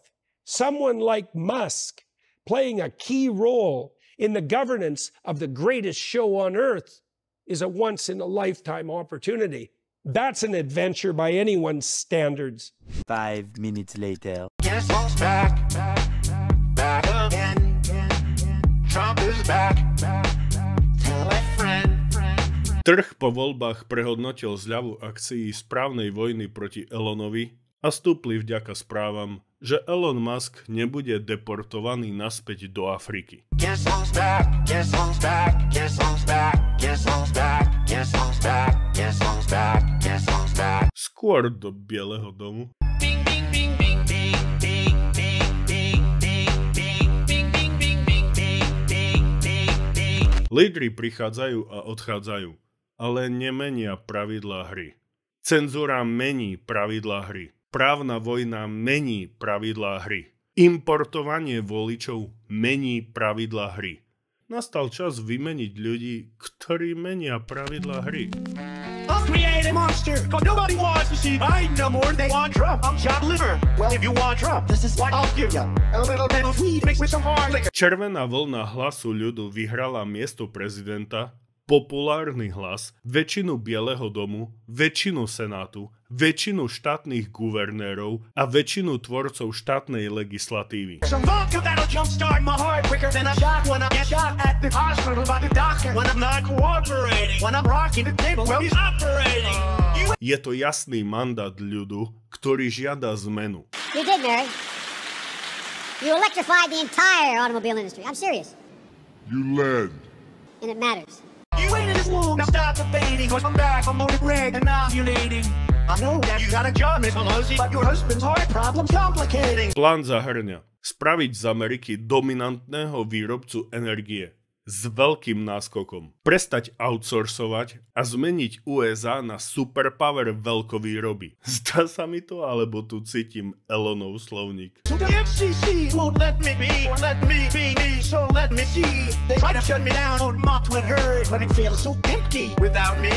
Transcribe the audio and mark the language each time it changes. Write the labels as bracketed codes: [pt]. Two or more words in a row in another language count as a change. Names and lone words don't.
[en] Someone like Musk playing a key role in the governance of the greatest show on earth is a once-in-a-lifetime opportunity. That's an adventure by anyone's standards. 5 minutes later. Guess who's back? Back again. Trump is back. Tell a friend. [sk] Trh po voľbách prehodnotil zľavu akcií správnej vojny proti Elonovi a stúpli vďaka správam, že Elon Musk nebude deportovaný naspäť do Afriky. [en] Guess who's back? Guess who's back? Guess who's back? Guess who's back? Guess who's back? Guess who's back? Guess who's back? [sk] Skôr do Bieleho domu. Bing bing bing bing bing bing bing bing bing bing bing bing bing bing bing bing bing. Lídri prichádzajú a odchádzajú, ale nemenia pravidlá hry. Cenzúra mení pravidlá hry. Právna vojna mení pravidlá hry. Importovanie voličov mení pravidlá hry. Nastal čas vymeniť ľudí, ktorí menia pravidlá hry. [en] I'll create a monster, cause nobody wants to see Biden no more. They want Trump. I'm John Liver. Well, if you want Trump, this is what I'll give you. A little bit of weed mixed with some hard liquor. [sk] Červená vlna Hlasu ľudu vyhrala miesto prezidenta, populárny hlas, väčšinu Bieleho domu, väčšinu Senátu, väčšinu štátnych guvernérov a väčšinu tvorcov štátnej legislatívy. [en] Some vodka that'll jumpstart my heart quicker than a shot when I get shot at the hospital by the doctor. When I'm not cooperating, when I'm rocking the table, well, he's operating. [sk] Je to jasný mandát ľudu, ktorý žiada zmenu. [en] You did, Mary. You electrified the entire automobile industry. I'm serious. You led. And it matters. You waited this long, now stop debating, cause I'm back, I'm loaded reg and ovulating. I know that you got a job, Miss Pelosi, but your husband's heart problem's complicating. [sk] Plán zahrňa spraviť z Ameriky dominantného výrobcu energie s veľkým náskokom, prestať outsourcovať a zmeniť USA na superpower veľkovýroby. Zdá sa mi to, alebo tu cítim Elonov slovník. [en] So the FCC won't let me be, or let me be me, so let me see. They try to shut me down on my Twitter, but it feels so empty without me.